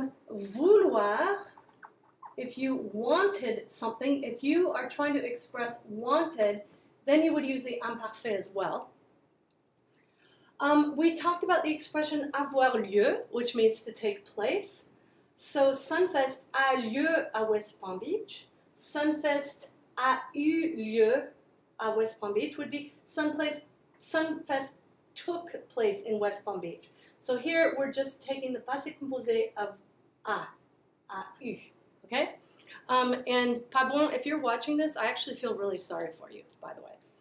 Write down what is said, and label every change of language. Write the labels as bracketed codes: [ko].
[en] Vouloir, if you wanted something, if you are trying to express wanted, then you would use the imparfait as well. We talked about the expression avoir lieu, which means to take place. So Sunfest [fr] a lieu à [en] West Palm Beach. [fr] Sunfest a eu lieu à West Palm Beach [en] would be Sunfest took place in West Palm Beach. So here we're just taking the passé composé of a eu, okay? And pardon, if you're watching this, I actually feel really sorry for you, by the way.